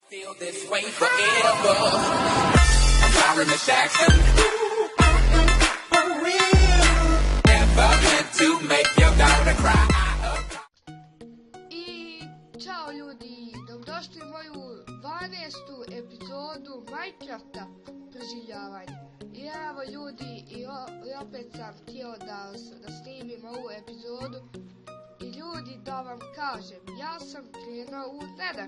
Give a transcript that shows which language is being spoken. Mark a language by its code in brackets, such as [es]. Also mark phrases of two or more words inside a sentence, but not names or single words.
[en] Feel this way forever. I'm sorry, Miss Jackson. For real. Never meant to make your daughter cry. [bs] I čao ljudi, dobrodošli u moju 12. epizodu Minecrafta Prezivljavanje. I evo ljudi, i opet sam htio da snimim ovu epizodu. I ljudi, da vam kažem, ja sam krenuo u Nether.